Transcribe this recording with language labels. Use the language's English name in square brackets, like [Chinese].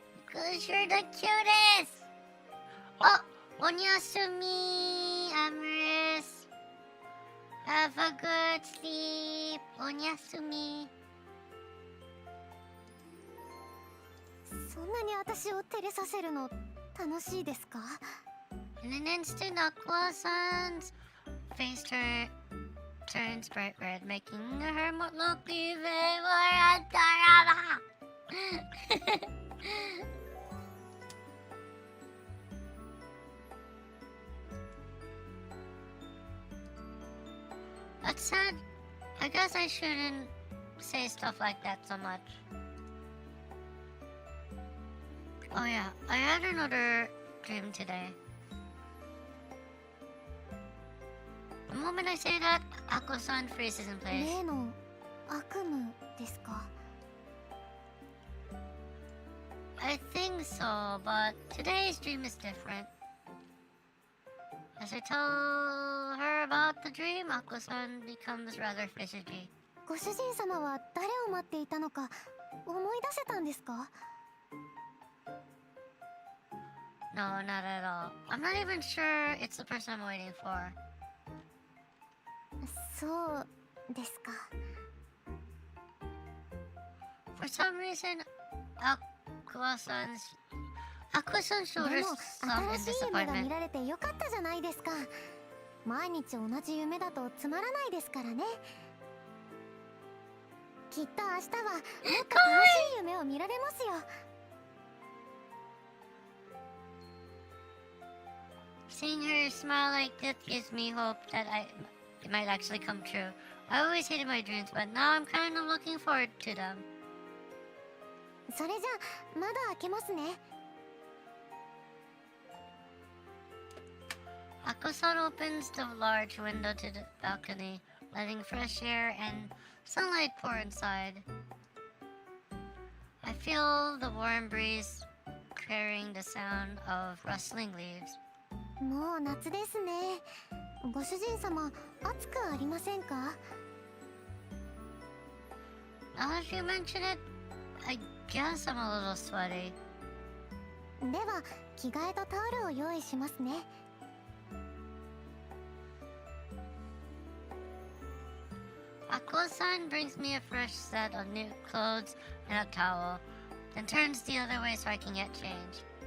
[English] Cause you're the cutest! Oh, Onyasumi, Amorous. Have a good sleep, Onyasumi. [Japanese] そんなに私を照れさせるの楽しいですか？ [English] In an instant, Aqua-san's face turns bright red, making her look even more adorable. That's sad. I guess I shouldn't say stuff like that so much. Oh yeah, I had another dream today. The moment I say that, Aqua-san freezes in place. [Japanese] 例の悪夢ですか？ [English] I think so, but today's dream is different. As I tell her about the dream, Ako-san becomes rather fidgety. [Japanese] ご主人様は誰を待っていたのか思い出せたんですか？ [English] No, not at all. I'm not even sure it's the person I'm waiting for. [Japanese] そうですか。 [English] For some reason, Aqua-san showed [Japanese] でも [English] some [Japanese] 新しい夢が [English] disappointment. [Japanese] 見られてよかったじゃないですか。毎日同じ夢だとつまらないですからね。きっと明日はもっと楽しい夢を見られますよ。 [English] Seeing her smile like this gives me hope that it might actually come true. I always hated my dreams, but now I'm kind of looking forward to them. [Japanese] それじゃ窓開けますね。 [English] Ako-san opens the large window to the balcony, letting fresh air and sunlight pour inside. I feel the warm breeze carrying the sound of rustling leaves. [Japanese] もう夏ですね。ご主人様、暑くありませんか？ [English] Now that you mention it, I guess I'm a little sweaty. [Japanese] では着替えとタオルを用意しますね。 [English] Ako-san brings me a fresh set of new clothes and a towel, then turns the other way so I can get changed.